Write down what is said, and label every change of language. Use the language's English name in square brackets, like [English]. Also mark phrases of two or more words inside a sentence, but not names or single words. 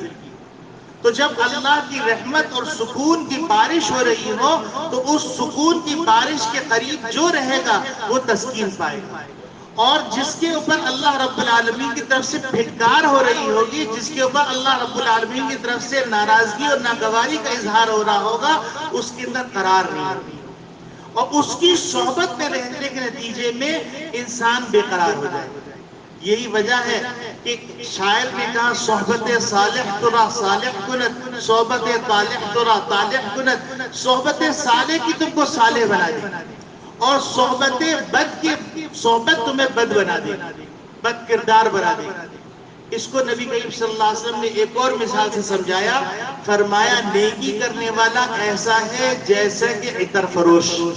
[Urdu] تو جب اللہ کی رحمت اور سکون کی بارش ہو رہی ہو تو اس سکون کی بارش کے قریب جو رہے گا وہ تسکین پائے گا، اور جس کے اوپر اللہ [Arabic] رب العالمین [Urdu] کی طرف سے پھٹکار ہو رہی ہوگی، جس کے اوپر اللہ [Arabic] رب العالمین [Urdu] کی طرف سے ناراضگی اور ناگواری کا اظہار ہو رہا ہوگا، اس کے اندر قرار نہیں ہوگی، اور اس کی صحبت میں رہنے کے نتیجے میں انسان بے قرار ہو جائے گا۔ یہی وجہ ہے کہ شاعر نے کہا [Persian] صحبت صالح ترا صالح کند، صحبت طالح ترا طالح کند۔ [Urdu] صحبت صالح کی تم کو صالح بنا دے اور صحبت بد کی صحبت تمہیں بد بنا دے، بد کردار بنا دے۔ اس کو نبی کریم [Arabic] صلی اللہ علیہ وسلم [Urdu] نے ایک اور مثال سے سمجھایا، فرمایا نیکی کرنے والا ایسا ہے جیسا کہ عطر فروش۔